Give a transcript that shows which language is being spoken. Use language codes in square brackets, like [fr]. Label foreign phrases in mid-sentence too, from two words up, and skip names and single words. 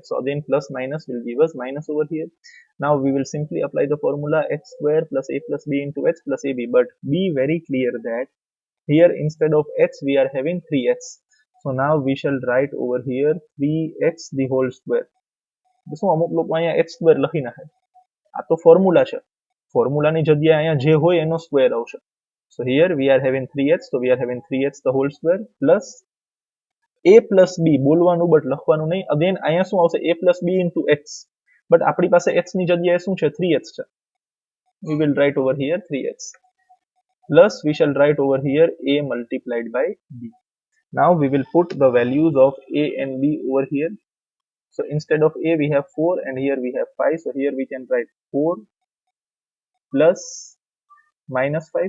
[en] So again plus minus will give us minus over here. Now we will simply apply the formula x square plus a plus b into x plus ab, but be very clear that here instead of x we are having 3x. So now we shall write over here 3x the whole square. [gu] શું અમુક લોકો અહીંયા [en] x square [gu] લખી નાખે, આ તો ફોર્મ્યુલા છે, ફોર્મ્યુલાની જગ્યાએ અહીંયા જે હોય એનો સ્ક્વેર આવશે. [en] So here we are having 3x, so we are having 3x the whole square plus a plus b, [gu] બોલવાનું બટ લખવાનું નહીં. અગેન અહીંયા શું આવશે [en] a plus b into x, [gu] બટ આપણી પાસે x ની જગ્યાએ શું છે 3x છે. [en] We will write over here 3x plus we shall write over here a multiplied by b. Now we will put the values of a and b over here. So instead of a we have 4 and here we have 5. So here we can write 4 plus minus 5.